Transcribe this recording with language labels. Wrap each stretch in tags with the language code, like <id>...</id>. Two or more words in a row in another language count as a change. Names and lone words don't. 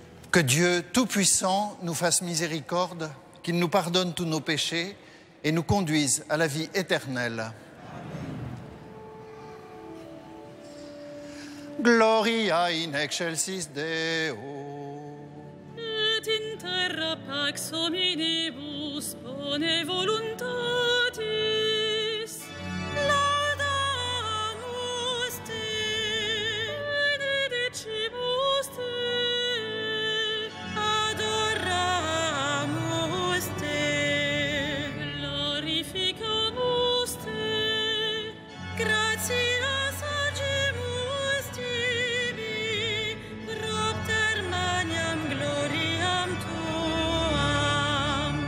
<fr>Que Dieu Tout-Puissant nous fasse miséricorde, qu'il nous pardonne tous nos péchés et nous conduise à la vie éternelle.</fr> <la>Gloria in excelsis Deo. Et in terra pax hominibus bone voluntatis. Laudamus te, benedicimus te, adoramus te, glorificamus te, gratias agimus tibi, propter magnam gloriam tuam.</la>